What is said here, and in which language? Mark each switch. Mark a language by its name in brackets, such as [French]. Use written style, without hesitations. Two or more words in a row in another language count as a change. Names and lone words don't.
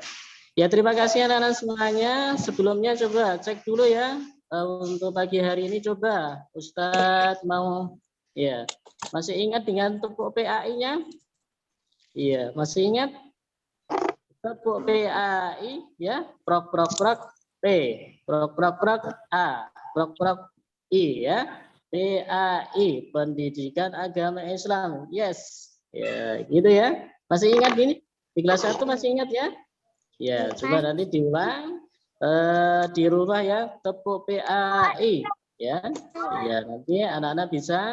[Indonesian] Ya, terima kasih anak-anak semuanya. Sebelumnya coba cek dulu ya. Untuk pagi hari ini coba Ustadz mau ya. Masih ingat dengan tepuk PAI-nya? Iya, masih ingat? Tepuk PAI ya. Prok prok prok P, prok prok prok A, prok prok I ya. PAI, Pendidikan Agama Islam. Yes. Ya, gitu ya. Masih ingat gini? Di kelas 1 masih ingat ya? Ya, coba nanti diulang di rumah ya, tepuk PAI ya. Ya, nanti anak-anak bisa